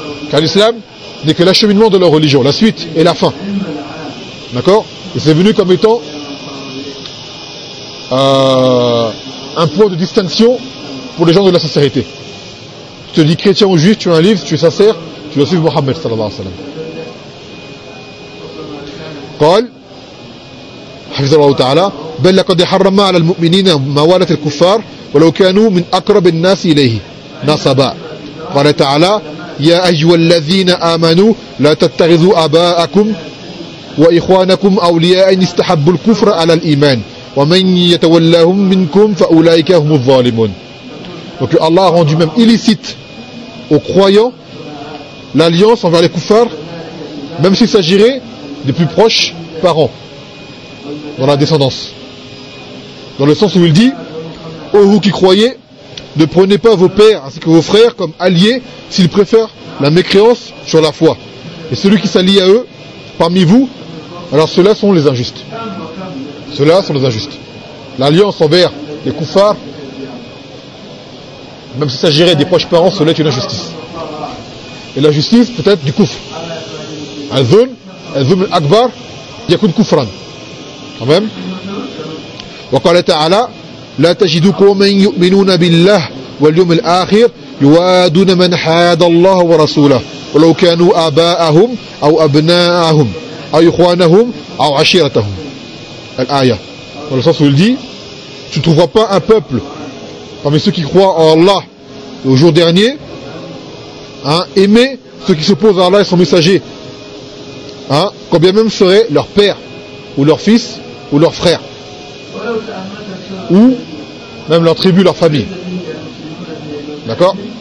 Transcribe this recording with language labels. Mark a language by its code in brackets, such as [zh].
[fr] Car l'islam n'est que l'acheminement de leur religion, la suite et la fin. D'accord? Et c'est venu comme étant un point de distinction pour les gens de la sincérité. Tu te dis chrétien ou juif, tu as un livre, tu es sincère, tu dois suivre Mohammed [ar] sallallahu alayhi wa sallam. قال حفظه الله تعالى: بل لقد حرم على المؤمنين موالاة الكفار ولو كانوا من أقرب الناس إليه نصبا. قال تعالى: يا أيها الذين آمنوا لا تتخذوا آباءكم وإخوانكم أولياء إن استحبوا الكفر على الإيمان ومن يتولاهم منكم فأولئك هم الظالمون. [fr] Donc Allah a rendu même illicite aux croyants l'alliance envers les kuffars, même s'il s'agirait des plus proches parents dans la descendance. Dans le sens où il dit: ô vous qui croyez, ne prenez pas vos pères ainsi que vos frères comme alliés s'ils préfèrent la mécréance sur la foi. Et celui qui s'allie à eux parmi vous, alors ceux-là sont les injustes. Ceux-là sont les injustes. L'alliance envers les koufars, même s'il s'agirait des proches parents, cela est une injustice. Et l'injustice peut-être du kouf. [ar] Un zone الذنب الأكبر يكون كفرا. تمام. وقال تعالى: لا تجد قوما يؤمنون بالله واليوم الآخر يوادون من حاد الله ورسوله ولو كانوا آباءهم أو أبناءهم أو إخوانهم أو عشيرتهم. الآية. [fr] Dans le sens où il dit: tu ne trouveras pas un peuple parmi ceux qui croient en Allah au jour dernier, hein, aimé ceux qui s'opposent à Allah et son messager, hein, quand bien même serait leur père, ou leur fils, ou leur frère, ou même leur tribu, leur famille. D'accord?